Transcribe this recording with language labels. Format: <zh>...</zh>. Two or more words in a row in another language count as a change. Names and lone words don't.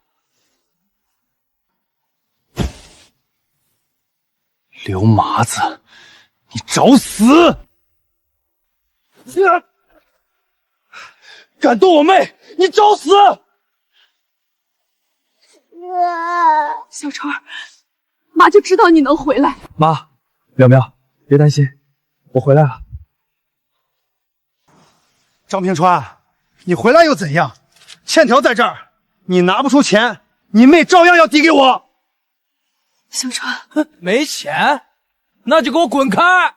<zh>劉麻子，你找死！敢动我妹，你找死！小川，媽就知道你能回來。媽，淼淼，別擔心，我回來了。張平川，你回來又怎樣？欠條在這兒，你拿不出錢，你妹照樣要抵給我。小川，沒錢，那就給我滾開！</zh>